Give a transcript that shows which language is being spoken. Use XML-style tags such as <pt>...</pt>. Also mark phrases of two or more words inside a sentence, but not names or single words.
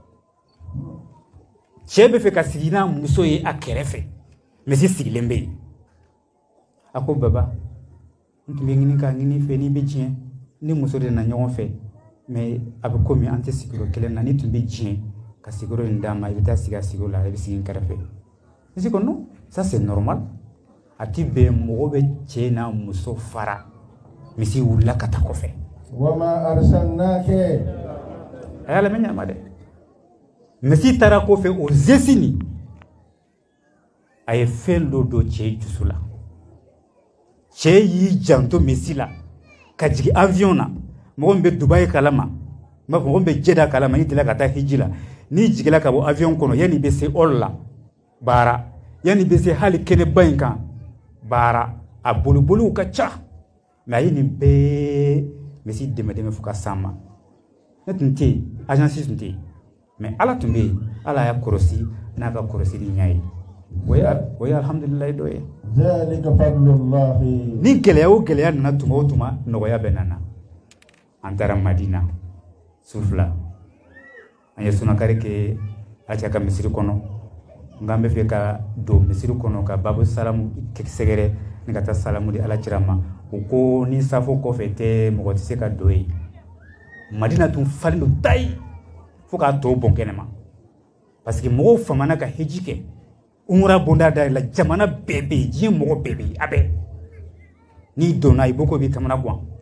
<bm>cɛ bɛ fɛ ka sigi n'a muso ye a kɛrɛfɛ mɛ si sigilen bɛ yen a ko baba n tun bɛ ɲini k'a ɲini fɛ n'i bɛ diɲɛ ni muso de nana ɲɔgɔn fɛ mɛ a bɛ komi an tɛ sigiyɔrɔ kelen na ni tun bɛ diɲɛ ka sigiyɔrɔ in d'a ma i bɛ taa sigi a sigiyɔrɔ la i bɛ sigi n kɛrɛfɛ ne se ko</bm> <fr>non ça c'est normal</fr> <bm>a ti bɛn mɔgɔ bɛ cɛ n'a muso fara misi wulila ka taa kɔfɛ</bm> <ar>وما أرسلناك</ar> <bm>a y'a lamɛn ɲama dɛ misi taara kɔfɛ o zesini a ye fɛn dɔ don cɛ dusu la cɛ y'i janto misi la ka jigin avion na mɔgɔ min bɛ dubayi kalama mɔgɔ min bɛ jɛda kalama n'i delila ka taa hiji la n'i jigila ka bɔ avion kɔnɔ yanni i bɛ se hall la baara yanni i bɛ se hali kɛnɛba in kan baara a boliboliw ka ca mɛ a ye nin bɛɛ misi dɛmɛ fo ka s'an ma ne tun tɛ yen agence tun tɛ yen mɛ ala tun bɛ yen ala y'a kɔlɔsi n'a ka kɔlɔsili ɲɛ ye o ye alhamdulilayi dɔ ye</bm> <ar>ذلك فضل الله</ar> <bm>ni gɛlɛya o gɛlɛya nana tuma o tuma nɔgɔya bɛ nana an taara madina su 2 an ye sunakari kɛ alisa ka misiri kɔnɔ nka an bɛ fɛ ka don misiri kɔnɔ ka babu salamu sɛgɛrɛ ni ka taa salamu di ala cira ma o ko ni safo kɔfɛ tɛ mɔgɔ tɛ se ka don yen madina tun falen don tayi fo k'a tɔw bɔn kɛnɛma</bm> <fr>parce que</fr> <bm>mɔgɔw famana ka heji kɛ umura bonda da la jamana bɛɛ bɛ yen diɲɛ mɔgɔ bɛɛ bɛ yen a bɛɛ n'i donna i boko b'i kamana gan</bm>